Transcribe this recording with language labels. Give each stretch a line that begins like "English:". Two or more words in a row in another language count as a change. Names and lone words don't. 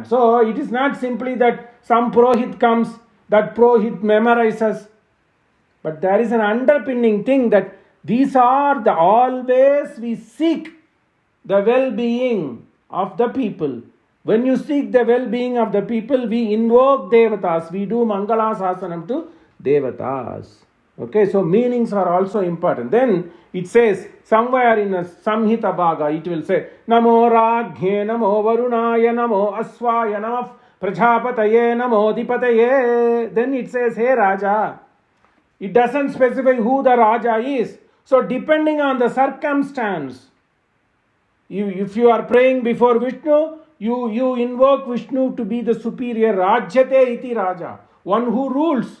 English: So it is not simply that some Purohit comes, that Purohit memorizes, but there is an underpinning thing that these are the always we seek the well-being of the people. When you seek the well-being of the people, we invoke Devatas, we do
Sanskrit: Mangala Sasanam
English: to Devatas. Okay, so meanings are also important. Then it says, somewhere in a
Sanskrit: Samhita Bhaga,
English: it will say,
Sanskrit: Namo Raghe, Namo Varunaya, Namo Aswaya, Namo Prajapataye, Namo Dipataye.
English: Then it says, Hey Raja. It doesn't specify who the Raja is. So depending on the circumstance, if you are praying before Vishnu, you invoke Vishnu to be the superior
Sanskrit: Rajyate iti Raja,
English: one who rules.